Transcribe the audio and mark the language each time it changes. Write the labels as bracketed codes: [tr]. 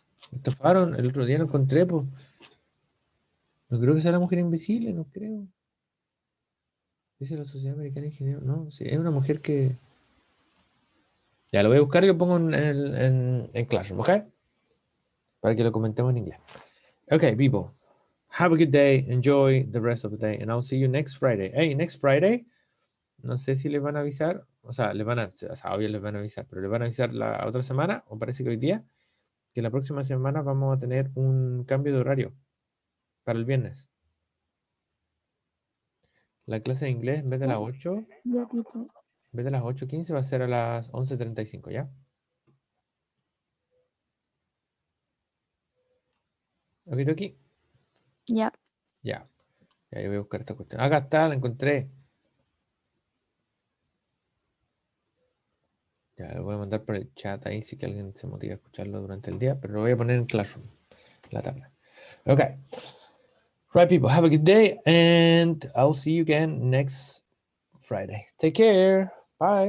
[es] Me estafaron, el otro día lo encontré, pues. No creo que sea la mujer invisible, no creo. Dice la Sociedad Americana de Ingenieros. No, sí, es una mujer que. Ya lo voy a buscar y lo pongo en Classroom, ¿ok? Para que lo comentemos en inglés. [en] Okay, people. Have a good day. Enjoy the rest of the day. And I'll see you next Friday. Hey, next Friday. [es] No sé si les van a avisar. O sea, obvio les van a avisar, pero les van a avisar la otra semana, o parece que hoy día, que la próxima semana vamos a tener un cambio de horario para el viernes. La clase de inglés, en vez de las 8, Ya, teacher. en vez de las 8:15 va a ser a las 11:35, ¿ya? Aquí. Ya. Ya. Ya, yo voy a buscar esta cuestión. Acá está, la encontré. Ya, lo voy a mandar por el chat ahí si que alguien se motiva a escucharlo durante el día, pero lo voy a poner en Classroom, la tabla. [en] Okay. Right, people, have a good day, and I'll see you again next Friday. Take care. Bye.